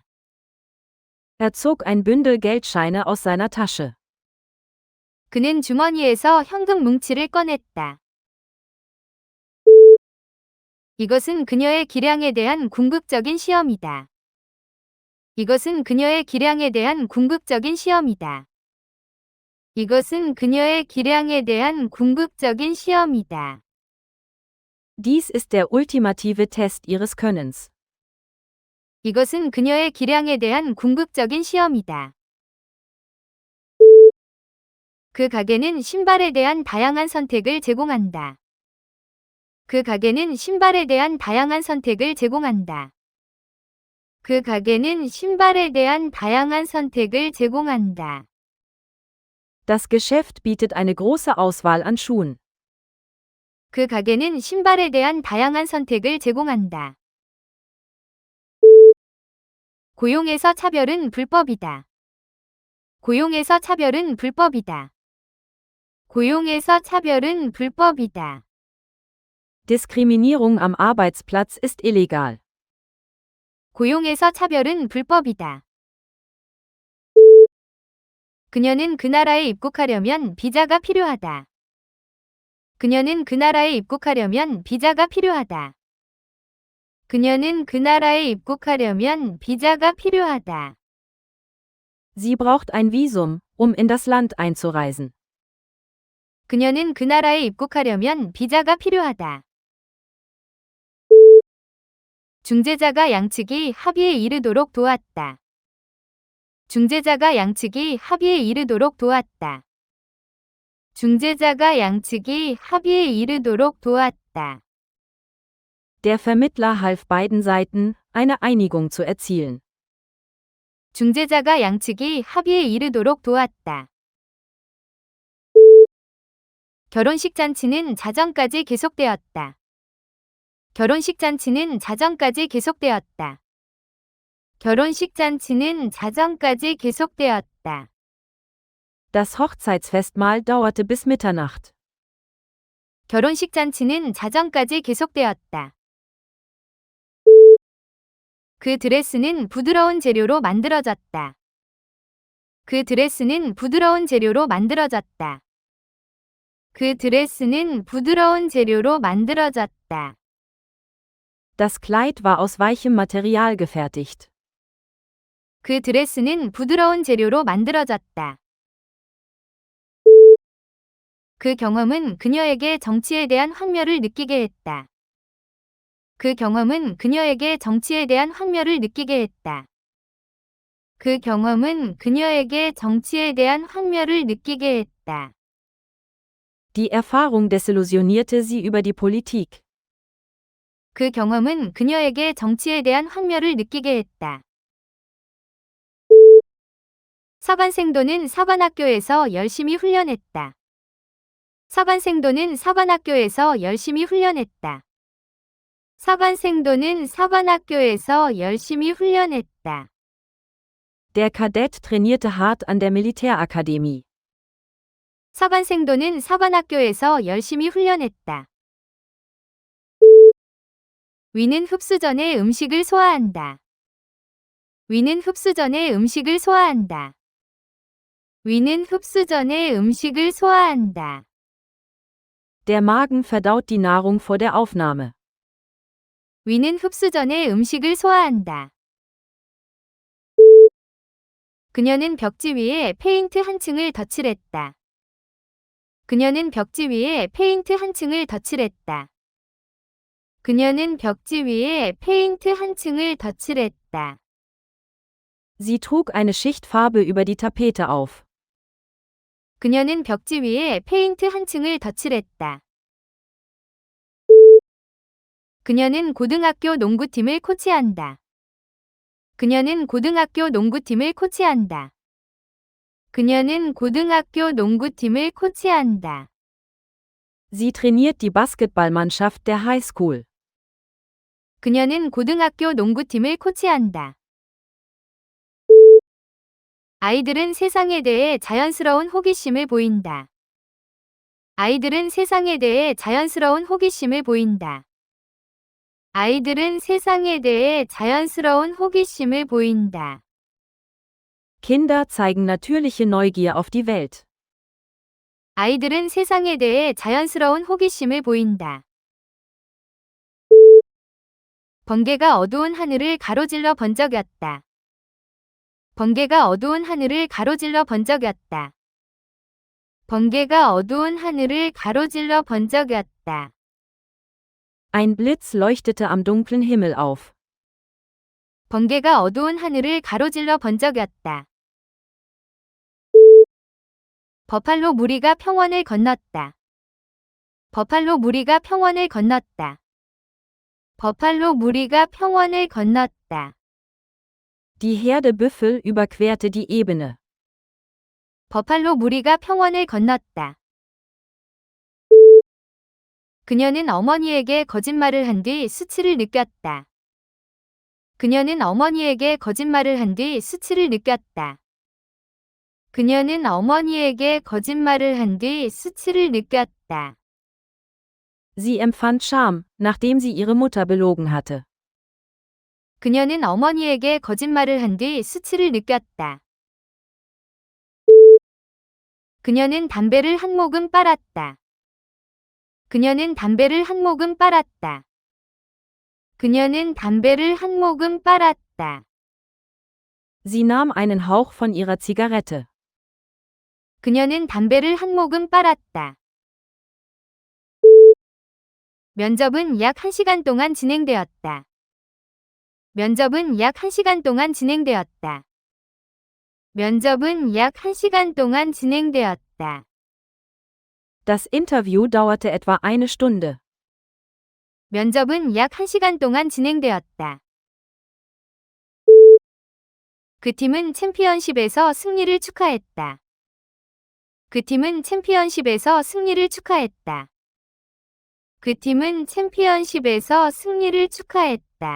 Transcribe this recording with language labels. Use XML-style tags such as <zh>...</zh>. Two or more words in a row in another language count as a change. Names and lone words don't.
<de>Er zog ein Bündel Geldscheine aus seiner Tasche.</de> <ko>그는 주머니에서 현금 뭉치를 꺼냈다. 이것은 그녀의 기량에 대한 궁극적인 시험이다. 이것은 그녀의 기량에 대한 궁극적인 시험이다. 이것은 그녀의 기량에 대한 궁극적인 시험이다.</ko> <de>Dies ist der ultimative Test ihres Könnens.</de> <ko>이것은 그녀의 기량에 대한 궁극적인 시험이다. 그 가게는 신발에 대한 다양한 선택을 제공한다. 그 가게는 신발에 대한 다양한 선택을 제공한다. 그 가게는 신발에 대한 다양한 선택을 제공한다.</ko> <de>Das Geschäft bietet eine große Auswahl an Schuhen.</de> <ko>그 가게는 신발에 대한 다양한 선택을 제공한다. 고용에서 차별은 불법이다. 고용에서 차별은 불법이다. 고용에서 차별은 불법이다.</ko> <de>Diskriminierung am Arbeitsplatz ist illegal.</de> <ko>고용에서 차별은 불법이다. 그녀는 그 나라에 입국하려면 비자가 필요하다. 그녀는 그 나라에 입국하려면 비자가 필요하다. 그녀는 그 나라에 입국하려면 비자가 필요하다.</ko> <de>Sie braucht ein Visum, um in das Land einzureisen.</de> <ko>그녀는 그 나라에 입국하려면 비자가 필요하다. 중재자가 양측이 합의에 이르도록 도왔다. 중재자가 양측이 합의에 이르도록 도왔다. 중재자가 양측이 합의에 이르도록 도왔다.</ko> <de>Der Vermittler half beiden Seiten, eine Einigung zu erzielen.</de> <ko>중재자가 양측이 합의에 이르도록 도왔다. 결혼식 잔치는 자정까지 계속되었다. 결혼식 잔치는 자정까지 계속되었다. 결혼식 잔치는 자정까지 계속되었다.</ko> <de>Das Hochzeitsfestmahl dauerte bis Mitternacht.</de> <ko>결혼식 잔치는 자정까지 계속되었다. 그 드레스는 부드러운 재료로 만들어졌다. 그 드레스는 부드러운 재료로 만들어졌다. 그 드레스는 부드러운 재료로 만들어졌다.</ko> <de>Das Kleid war aus weichem Material gefertigt.</de> <ko>그 드레스는 부드러운 재료로 만들어졌다. 그 경험은 그녀에게 정치에 대한 환멸을 느끼게 했다. 그 경험은 그녀에게 정치에 대한 환멸을 느끼게 했다. 그 경험은 그녀에게 정치에 대한 환멸을 느끼게 했다.</ko> <de>Die Erfahrung desillusionierte sie über die Politik.</de> <ko>그 경험은 그녀에게 정치에 대한 환멸을 느끼게 했다. 서관생도는 서관학교에서 열심히 훈련했다. 서관생도는 서관학교에서 열심히 훈련했다. 서관생도는 서관학교에서 열심히 훈련했다.</ko> <de>Der Kadett trainierte hart an der Militärakademie.</de> <ko>서관생도는 서관학교에서 열심히 훈련했다. 위는 흡수 전에 음식을 소화한다. 위는 흡수 전에 음식을 소화한다. 위는 흡수 전에 음식을 소화한다.</ko> <de>Der Magen verdaut die Nahrung vor der Aufnahme.</de> <ko>위는 흡수 전에 음식을 소화한다. 그녀는 벽지 위에 페인트 한 층을 덧칠했다. 그녀는 벽지 위에 페인트 한 층을 덧칠했다. 그녀는 벽지 위에 페인트 한 층을 덧칠했다.</ko> <de>Sie trug eine Schicht Farbe über die Tapete auf.</de> <ko>그녀는 벽지 위에 페인트 한 층을 덧칠했다. 그녀는 고등학교 농구팀을 코치한다. 그녀는 고등학교 농구팀을 코치한다. 그녀는 고등학교 농구팀을 코치한다.</ko> <de>Sie trainiert die Basketballmannschaft der High School.</de> <ko>그녀는 고등학교 농구팀을 코치한다. 아이들은 세상에 대해 자연스러운 호기심을 보인다. 아이들은 세상에 대해 자연스러운 호기심을 보인다. 아이들은 세상에 대해 자연스러운 호기심을 보인다.</ko> <de>Kinder zeigen natürliche Neugier auf die Welt.</de> <ko>아이들은 세상에 대해 자연스러운 호기심을 보인다. 번개가 어두운 하늘을 가로질러 번쩍였다. 번개가 어두운 하늘을 가로질러 번쩍였다. 번개가 어두운 하늘을 가로질러 번쩍였다.</ko> <de>Ein Blitz leuchtete am dunklen Himmel auf.</de> <ko>번개가 어두운 하늘을 가로질러 번쩍였다. 버팔로 무리가 평원을 건넜다. 버팔로 무리가 평원을 건넜다. 버팔로 무리가 평원을 건넜다.</ko> <de>Die Herde Büffel überquerte die Ebene.</de> <ko>버팔로 무리가 평원을 건넜다. 그녀는 어머니에게 거짓말을 한 뒤 수치를 느꼈다. 그녀는 어머니에게 거짓말을 한 뒤 수치를 느꼈다. 그녀는 어머니에게 거짓말을 한 뒤 수치를 느꼈다.</ko> <de>Sie empfand Scham, nachdem sie ihre Mutter belogen hatte.</de> <ko>그녀는 어머니에게 거짓말을 한 뒤 수치를 느꼈다. 그녀는 담배를 한 모금 빨았다. 그녀는 담배를 한 모금 빨았다. 그녀는 담배를 한 모금 빨았다.</ko> <de>Sie nahm einen Hauch von ihrer Zigarette.</de> <ko>그녀는 담배를 한 모금 빨았다. 면접은 약 1시간 동안 진행되었다. 면접은 약 1시간 동안 진행되었다. 면접은 약 1시간 동안 진행되었다.</ko> <de>Das Interview dauerte etwa eine Stunde.</de> <ko>면접은 약 1시간 동안 진행되었다. 그 팀은 챔피언십에서 승리를 축하했다. 그 팀은 챔피언십에서 승리를 축하했다. 그 팀은 챔피언십에서 승리를 축하했다.</ko>